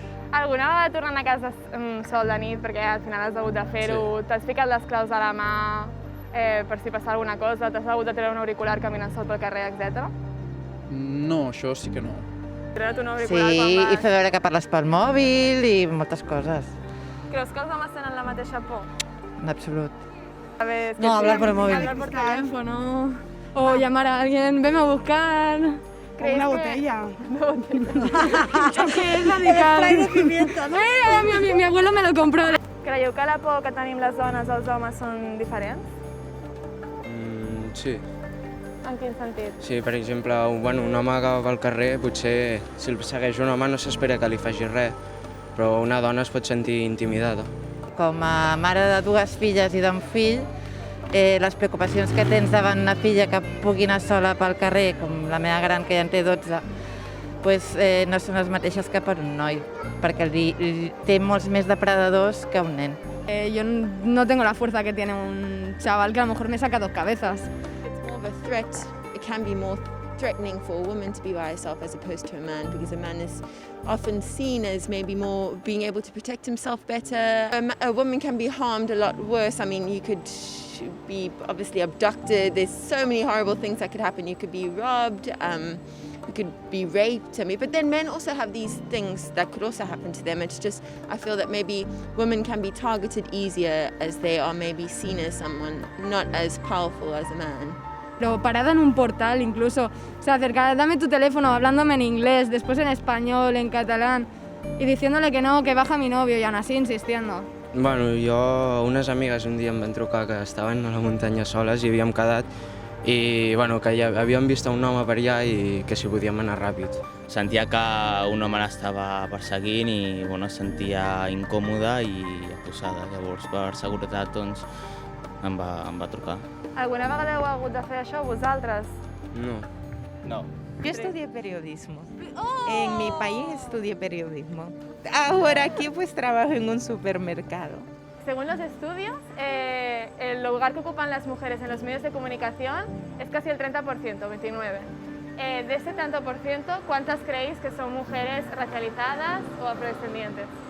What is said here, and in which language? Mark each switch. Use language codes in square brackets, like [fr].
[ca] Alguna vegada tornant a casa sol de nit perquè al final has hagut de fer-ho, t'has ficat les claus a la mà per si passa alguna cosa, t'has hagut de treure un auricular caminant sol pel carrer, etc. No, això sí que no. Treure't un Sí, auricular quan vas... i fer veure que parles pel mòbil i moltes coses. Creus que els homes tenen la mateixa por? En absolut. [es] A ver, No, hablar por el móvil. Hablar por teléfono o llamar a alguien, venme a buscar. O una botella. Es que es radical. Spray de pimienta, ¿no? Mi abuelo me lo compró. [ca] Creieu que la por que tenim les dones als homes són diferents? Sí. En quin sentit? Sí, per exemple, un home que va pel carrer, potser si el segueix un home no s'espera que li faci res, però una dona es pot sentir intimidada. Com a mare de dues filles i d'un fill, les preocupacions que tens davant una filla que pugui anar sola pel carrer, com la meva gran que ja en té 12, pues, no són les mateixes que per un noi, perquè té molts més depredadors que un nen. [es] Yo no tengo la fuerza que tiene un chaval que a lo mejor me saca dos cabezas. [en] It's more of a threat. It can be more threatening for a woman to be by herself as opposed to a man, because a man is often seen as maybe more being able to protect himself better. A woman can be harmed a lot worse. I mean, you could be obviously abducted. There's so many horrible things that could happen. You could be robbed. You could be raped. I mean, but then men also have these things that could also happen to them. It's just, I feel that maybe women can be targeted easier as they are maybe seen as someone not as powerful as a man. [es] Pero parada en un portal incluso, o sea, acercar, dame tu teléfono hablándome en inglés, después en español, en catalán, y diciéndole que no, que baja mi novio, y aún así insistiendo. [ca] Bueno, unes amigues un dia em van trucar que estaven a la muntanya soles i havíem quedat i bueno, que ja havíem vist un home per allà i que si podíem anar ràpid. Sentia que un home l'estava perseguint i bueno, es sentia incòmoda i acusada. Llavors, per seguretat, doncs, em va trucar. Alguna vegada heu hagut de fer això vosaltres? No. [es] Yo estudié periodismo. En mi país estudié periodismo. Ahora aquí pues trabajo en un supermercado. Según los estudios, el lugar que ocupan las mujeres en los medios de comunicación es casi el 30%, 29%. De ese tanto por ciento, ¿cuántas creéis que son mujeres racializadas o afrodescendientes?